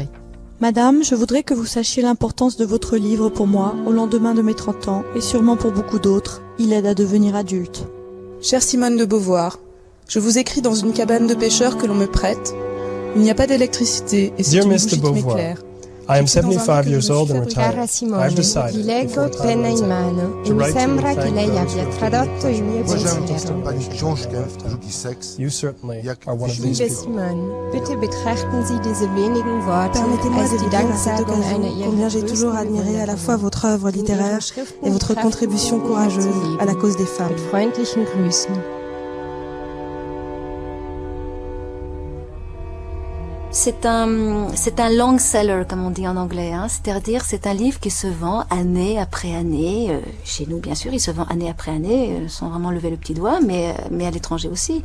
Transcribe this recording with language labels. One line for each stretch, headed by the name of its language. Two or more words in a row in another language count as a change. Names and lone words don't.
French: Madame, je voudrais que vous sachiez l'importance de votre livre pour moi, au lendemain de mes 30 ans, et sûrement pour beaucoup d'autres. Il aide à devenir adulte. Chère Simone de Beauvoir, je vous écris dans une cabane de pêcheurs que l'on me prête. Il n'y a pas d'électricité et c'est une bougie qui m'éclaire.
English: I am 75 years old and retired.
Italian: Cara Simone,
English: I've decided,
Italian: vi leggo penna in mano e mi sembra che lei abbia tradotto il mio pensiero.
English: You certainly are one of these
German: Liebe
English: people.
German: Simone, bitte betrachten Sie diese wenigen Worte als die Danksagung einer
French: combien j'ai toujours admiré à la fois votre œuvre littéraire et votre contribution courageuse à la cause des femmes.
German: Mit freundlichen Grüßen.
French: C'est un
English: long seller,
French: comme on dit en anglais, hein. C'est-à-dire c'est un livre qui se vend année après année. Chez nous, bien sûr, il se vend année après année, sans vraiment lever le petit doigt, mais à l'étranger aussi.